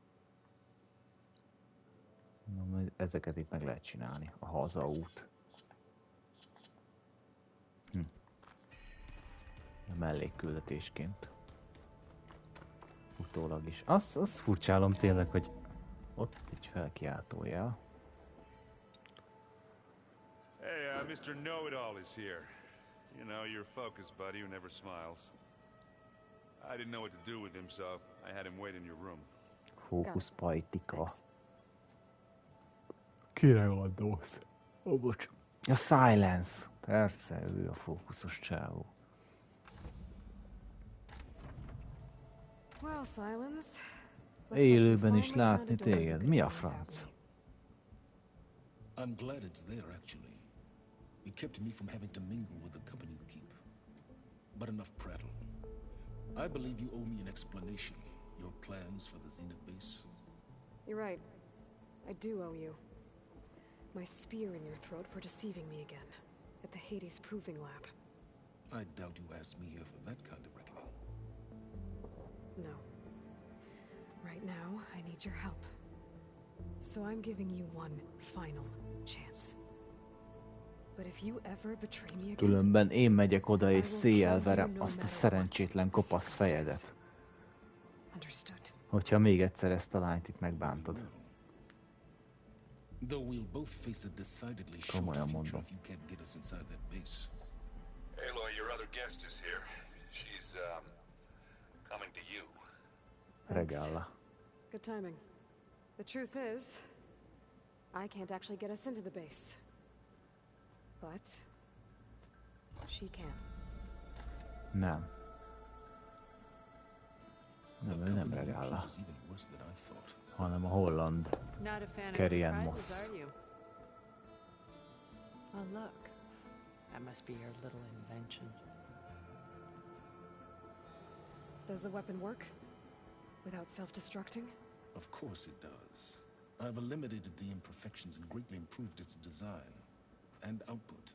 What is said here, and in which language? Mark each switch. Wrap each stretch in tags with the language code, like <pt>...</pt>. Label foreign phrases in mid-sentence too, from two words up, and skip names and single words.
<hu>Na, ezeket itt meg lehet csinálni. A hazaút. A mellékküldetésként. Utólag is. Azt furcsálom tényleg, hogy ott egy felkiáltójel.</hu> <en>Hey, Mr. Know-It-All is here. You know, your focus buddy who never smiles. I didn't know what to do with him, so I had him wait in your room.</en> <hu>Fókuszpajtika. Kire gondolsz? Ó, bocs. A Silence. Persze, ő a fókuszos csávó.</hu> <en>Well, Silence.</en> <hu>Élőben is látni téged. Mi a franc?</hu> <en>I'm glad it's there, actually. It kept me from having to mingle with the company we keep. But enough prattle. I believe you owe me an explanation. Your plans for the Zenith base? You're right. I do owe you. My spear in your throat for deceiving me again. At the Hades Proving Lab. I doubt you asked me here for that kind of reckoning. No. Right now, I need your help. So I'm giving you one final chance. But if you ever betray me again,</en> <hu>Különben én megyek oda és széjjelverem azt a szerencsétlen kopasz fejedet. Hogyha még egyszer ezt a lányt itt megbántod. Komolyan mondom.</hu> <en>Aloy, your other guest is here. She's, coming to you. Regala. good timing. The truth is, I can't actually get us into the base. But she can.</en> <hu>Nem. Nem, ő nem Regala. Hanem a holland Kerien Moss.</hu> <en>Oh, look. That must be your little invention. Does the weapon work? Without self-destructing? Of course it does. I've eliminated the imperfections and greatly improved its design and output.</en>